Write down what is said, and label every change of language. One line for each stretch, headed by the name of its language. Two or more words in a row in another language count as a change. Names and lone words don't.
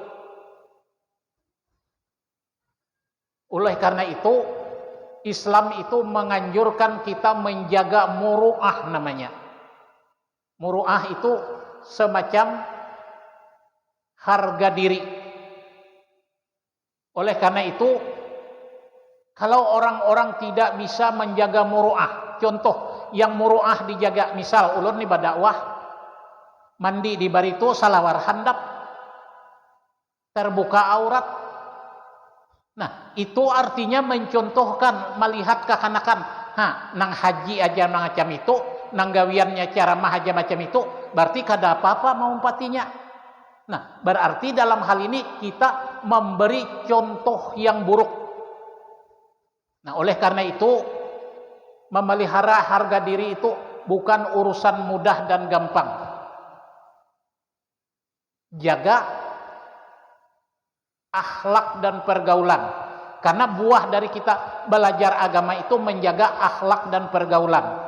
Indonesian: Oleh karena itu, Islam itu menganjurkan kita menjaga muru'ah namanya. Muru'ah itu semacam harga diri. Oleh karena itu, kalau orang-orang tidak bisa menjaga muru'ah, contoh yang muru'ah dijaga, misal
Banjar: ulun ni badakwah mandi di barito salawar handap,
Indonesian: terbuka aurat. Nah, itu artinya mencontohkan, melihat kekanakan.
Banjar: Nang haji aja macam itu, nang gawiannya cara mahaja macam itu, berarti kada apa-apa mau umpatinya.
Indonesian: Nah, berarti dalam hal ini kita memberi contoh yang buruk. Nah, oleh karena itu, memelihara harga diri itu bukan urusan mudah dan gampang. Jaga akhlak dan pergaulan, karena buah dari kita belajar agama itu menjaga akhlak dan pergaulan.